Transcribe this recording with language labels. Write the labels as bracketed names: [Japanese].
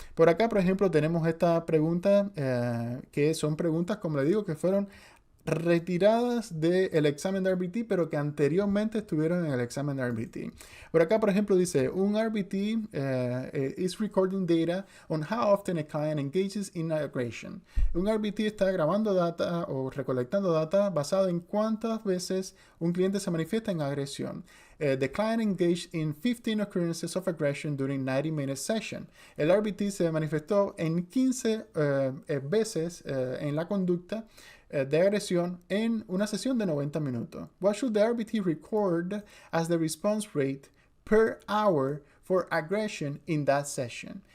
[Spanish] Por acá, por ejemplo, tenemos esta pregunta, que son preguntas, como le digo, que fueron retiradas del examen de RBT, pero que anteriormente estuvieron en el examen de RBT. Por acá, por ejemplo, dice, un [English] RBT is recording data on how often a client engages in aggression. [Spanish] Un RBT está grabando data o recolectando data basado en cuántas veces un cliente se manifiesta en agresión. [English] The client engaged in 15 occurrences of aggression during 90-minute session. [Spanish] El RBT se manifestó en 15 veces en la conducta de agresión en una sesión de 90 minutos. [English] What should the RBT record as the response rate per hour for aggression in that session?